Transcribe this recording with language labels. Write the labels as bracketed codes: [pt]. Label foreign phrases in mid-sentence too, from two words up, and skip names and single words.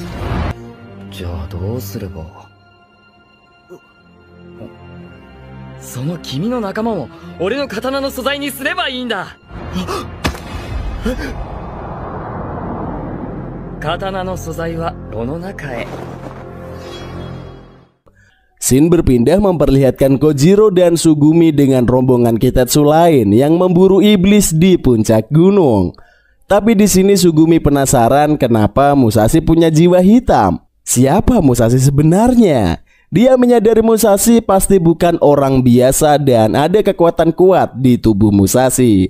[ja] じゃあどうすれば。その君の仲間も俺の刀の素材にすればいいんだ。刀の素材は炉の中へ。 [id] Scene berpindah memperlihatkan Kojiro dan Sugumi dengan rombongan Kitetsu lain yang memburu iblis di puncak gunung. Tapi di sini Sugumi penasaran kenapa Musashi punya jiwa hitam. Siapa Musashi sebenarnya? Dia menyadari Musashi pasti bukan orang biasa dan ada kekuatan kuat di tubuh Musashi.